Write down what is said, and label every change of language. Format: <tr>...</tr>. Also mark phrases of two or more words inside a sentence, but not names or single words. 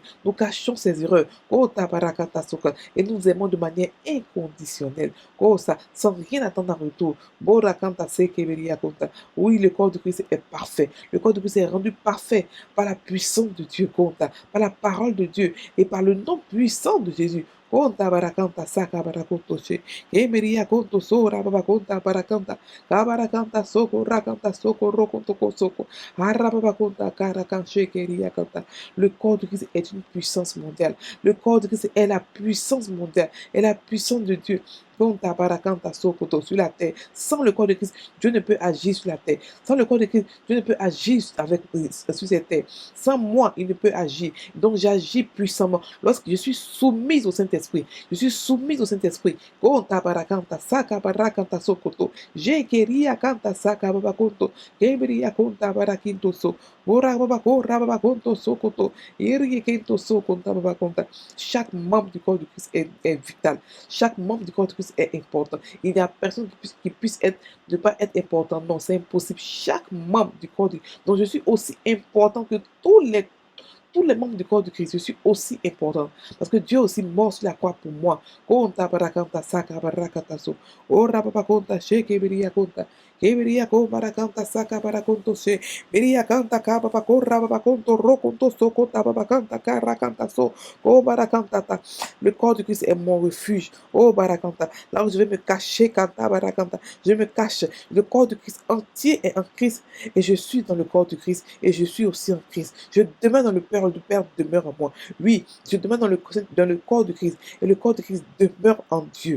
<fr>Nous cachons ses erreurs. Et nous aimons de manière inconditionnelle. Sans rien attendre en retour. Oui, le corps de Christ est parfait. Le corps de Christ est rendu parfait par la puissance de Dieu. Par la parole de Dieu et par le nom puissant de Jésus. Conta barakanta saka barakotoche. Kemeria konto sora baba konta barakanta. Kabarakanta soko rakanta soko rokontoko soko. Arababa konta karakanche keria kanta. Le corps de Christ est une puissance mondiale. Le corps de Christ est la puissance mondiale. Est la puissance de Dieu. Konta barakanta soko sur la terre. Sans le corps de Christ, Dieu ne peut agir sur la terre. Sans le corps de Christ, Dieu ne peut agir sur cette terre. Sans moi, il ne peut agir. Donc j'agis puissamment. Lorsque je suis soumise au Saint-Esprit, je suis soumise au Saint-Esprit. Konta barakanta saka barakanta sokoto. Jekeria kanta saka babakonto. Keberia konta barakinto so. Ora babako rababakonto sokoto. Iri kento so konta babakonta. Chaque membre du corps de Christ est vital. Chaque membre du corps de Christ est important. Il n'y a personne qui puisse ne pas être important. Non, c'est impossible. Chaque membre du corps de Christ. Donc je suis aussi important que tous les membres du corps de Christ, je suis aussi important. Parce que Dieu aussi mort sur la croix pour moi. Konta barakanta saka barakata so. Ora papa konta sheke beria konta. Keberia ko barakanta saka barakonto se. Beria kanta ka baba korra baba konto rokonto sokota baba kanta karakanta so. Oh barakanta ta. Le corps de Christ est mon refuge. Oh barakanta. Là où je vais me cacher, kanta barakanta. Je me cache. Le corps de Christ entier est en Christ. Et je suis dans le corps de Christ. Et je suis aussi en Christ. Je demeure dans le Père. Le Père demeure en moi. Oui, je demeure dans le corps de Christ. Et le corps de Christ demeure en Dieu.</fr>